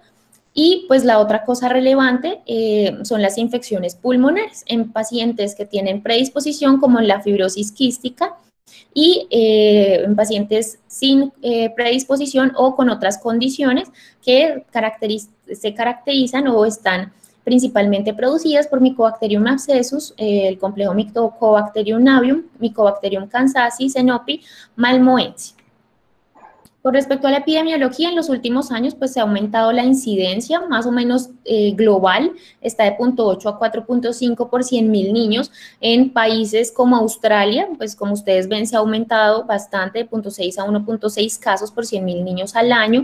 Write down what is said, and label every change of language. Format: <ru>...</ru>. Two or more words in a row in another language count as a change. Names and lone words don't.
<es>Y pues la otra cosa relevante son las infecciones pulmonares en pacientes que tienen predisposición como la fibrosis quística y en pacientes sin predisposición o con otras condiciones que se caracterizan o están principalmente producidas por Mycobacterium abscessus, el complejo Mycobacterium navium, Mycobacterium kansasi, xenopi, malmoense. Con respecto a la epidemiología, en los últimos años pues se ha aumentado la incidencia, más o menos global, está de 0.8 a 4.5 por 100.000 niños. En países como Australia, pues como ustedes ven, se ha aumentado bastante, de 0.6 a 1.6 casos por 100.000 niños al año.</es>